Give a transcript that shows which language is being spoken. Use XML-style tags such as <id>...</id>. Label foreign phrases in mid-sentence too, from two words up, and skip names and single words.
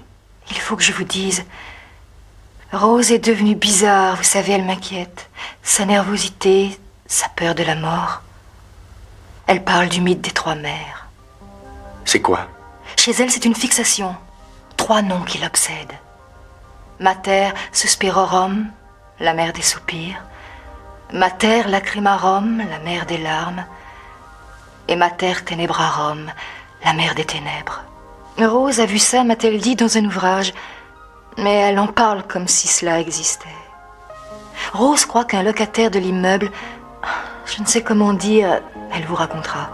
<fr>Il faut que je vous dise. Rose est devenue bizarre, vous savez, elle m'inquiète. Sa nervosité, sa peur de la mort. Elle parle du mythe des 3 mères. C'est quoi? Chez elle, c'est une fixation. 3 noms qui l'obsèdent. Mater Suspirorum, la mère des soupirs. Mater Lacrimarum, la mère des larmes. Et Mater Tenebrarum, la mère des ténèbres. Rose a vu ça, m'a-t-elle dit, dans un ouvrage. Mais elle en parle comme si cela existait. Rose croit qu'un locataire de l'immeuble, je ne sais comment dire, elle vous racontera.</fr>